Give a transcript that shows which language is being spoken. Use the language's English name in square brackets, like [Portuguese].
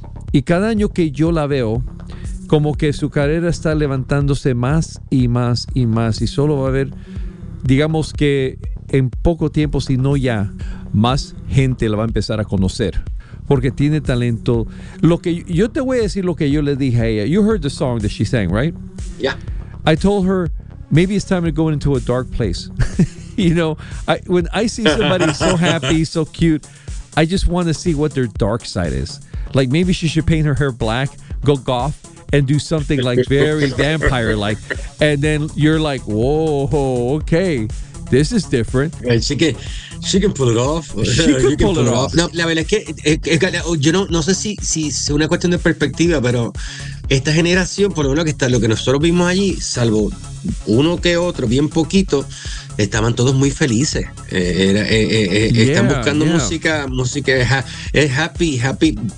[Spanish] Y cada año que yo la veo, como que su carrera está levantándose más y más y más. Y solo va a haber... Digamos que en poco tiempo, si no ya, más gente la va a empezar a conocer. Porque tiene talento. Lo que yo te voy a decir lo que yo le dije a ella. [English] You heard the song that she sang, right? Yeah. I told her, maybe it's time to go into a dark place. You know, when I see somebody so happy, so cute, I just want to see what their dark side is. Like maybe she should paint her hair black, go goth. And do something like very vampire-like. And then you're like, whoa, okay, this is different. Yeah, she can pull it off. She can pull it off. [Spanish] No, la verdad es que yo no sé si es una cuestión de perspectiva, pero esta generación, por lo menos lo que nosotros vimos allí, salvo uno que otro, bien poquito, estaban todos muy felices. Están buscando música es happy.